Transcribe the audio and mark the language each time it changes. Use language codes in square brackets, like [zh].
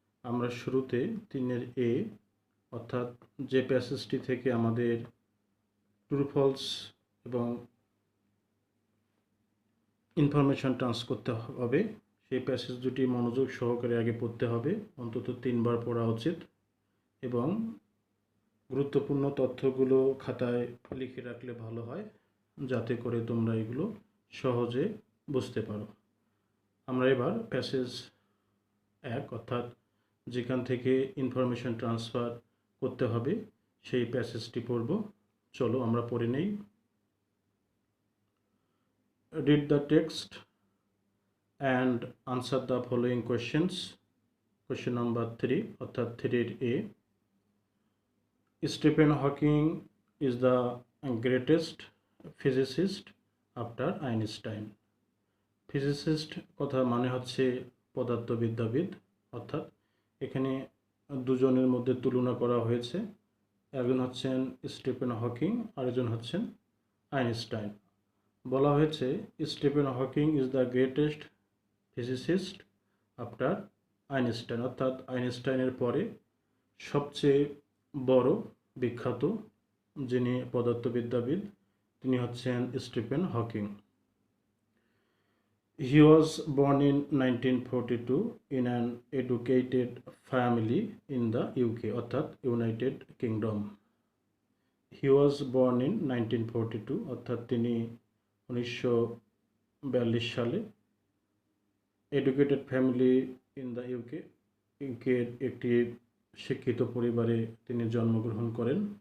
[bn] আমরা শুরুতে 3 এ অর্থাৎ যে প্যাসেজটি থেকে আমাদের ট্রু ফলস এবং ইনফরমেশন ট্রান্স করতে হবে সেই প্যাসেজ দুটি মনোযোগ সহকারে আগে পড়তে হবে, অন্তত 3বার পড়া উচিত এবং গুরুত্বপূর্ণ তথ্যগুলো খাতায় লিখে রাখলে ভালো হয়, যাতে করে তোমরা এগুলো সহজে বুঝতে পারো। আমরা এবার প্যাসেজ 1 অর্থাৎ যেখান থেকে ইনফরমেশন ট্রান্সফার করতে হবে সেই প্যাসেজটি পড়ব। চলো আমরা পড়ে নেই। [en] Read the text and answer the following questions. Question number 3 অর্থাৎ 3A. Stephen Hawking is the greatest physicist after Einstein. [bn] Physicist কথা মানে হচ্ছে পদার্থবিদ্যাবিদ, অর্থাৎ এখানে দুজনের মধ্যে তুলনা করা হয়েছে। একজন হচ্ছেন স্টিফেন হকিং, আরেকজন হচ্ছেন আইনস্টাইন। বলা হয়েছে [en] Stephen Hawking is the greatest physicist after Einstein, [bn] অর্থাৎ আইনস্টাইনের পরে সবচেয়ে বড় বিখ্যাত যিনি পদার্থবিদ্যাবিদ তিনি হচ্ছেন Stephen Hawking. [en] He was born in 1942 in an educated family in the UK, [bn] অর্থাৎ United kingdom. [en] He was born in 1942, [bn] অর্থাৎ তিনি 1942 সালে [en] educated family in the UK, [bn] ইউকের একটি শিক্ষিত পরিবারে তিনি জন্মগ্রহণ করেন।